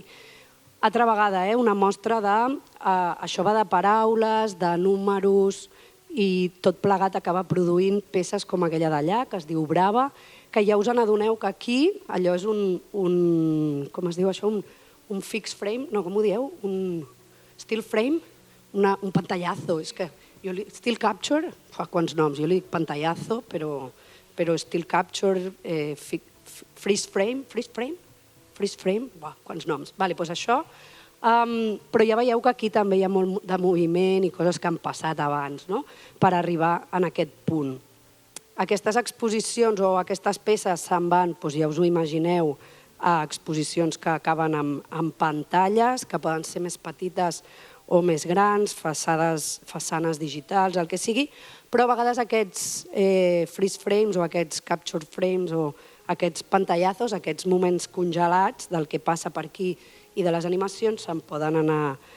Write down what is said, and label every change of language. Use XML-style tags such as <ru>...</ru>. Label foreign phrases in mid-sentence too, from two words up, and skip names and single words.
<ca>Altra vegada, una mostra de... Això va de paraules, de números i tot plegat acaba produint peces com aquella d'allà, que es diu Brava, que ja us n'adoneu que aquí allò és com es diu això? Un</ca> <en>fixed frame?</en> <ca>No, com ho dieu? Un</ca> <en>still frame?</en> <ca>Un pantallazo, és que...</ca> <en>Still capture,</en> <ca>fa quants noms, jo li dic pantallazo, però</ca> <en>still capture, freeze frame,</en> <ca>quants noms. Doncs això, però ja veieu que aquí també hi ha molt de moviment i coses que han passat abans per arribar en aquest punt. Aquestes exposicions o aquestes peces se'n van, ja us ho imagineu, a exposicions que acaben amb pantalles, que poden ser més petites o més grans, façanes digitals, el que sigui, però a vegades aquests</ca> <en>freeze frames</en> <ca>o aquests</ca> <en>capture frames</en> <ca>o aquests pantallazos, aquests moments congelats del que passa per aquí i de les animacions se'n poden anar</ca>